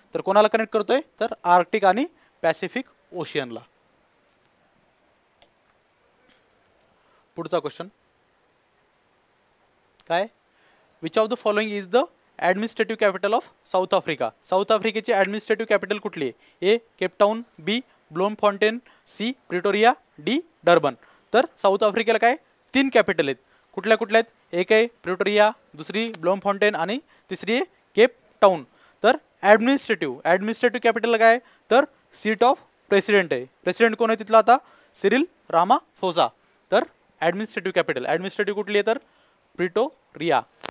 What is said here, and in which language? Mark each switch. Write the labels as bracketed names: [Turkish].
[Marathi] तर कोणाला कनेक्ट करतोय, तर आर्क्टिक आणि पॅसिफिक ओशियनला. पुढचा क्वेश्चन काय, [English] Which of the following is the administrative capital of South Africa. [Marathi] South आफ्रिकेची administrative capital कुठली आहे. [English] A Cape Town, B Bloemfontein, C Pretoria, D Durban. [Marathi] तर साऊथ आफ्रिकेला काय 3 कॅपिटल आहेत. कुठल्या कुठल्या आहेत, एक आहे प्रिटोरिया, दुसरी ब्लोमफॉन्टेन आणि तिसरी आहे केप टाऊन. तर ॲडमिनिस्ट्रेटिव्ह कॅपिटल काय, तर [English] seat of president [Marathi] आहे. प्रेसिडेंट कोण आहे तिथला आता, सिरिल रामाफोसा. तर ॲडमिनिस्ट्रेटिव्ह कॅपिटल ॲडमिनिस्ट्रेटिव्ह कुठली आहे, तर प्रिटोरिया.